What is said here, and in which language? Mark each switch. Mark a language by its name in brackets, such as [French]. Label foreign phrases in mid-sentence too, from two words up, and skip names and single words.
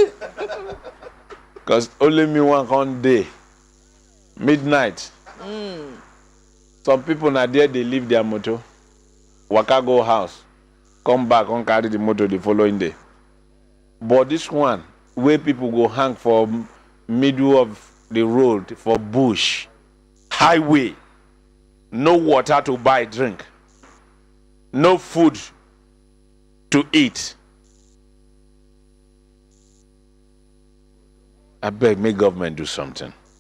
[Nigerian Pidgin] Cause only me one day. Midnight. Some people now there they leave their motor. Waka go house. Come back and carry the motor the following day. But this one, where people go hang for middle of the road, for bush, highway, no water to buy drink, no food to eat. I beg, make government do something.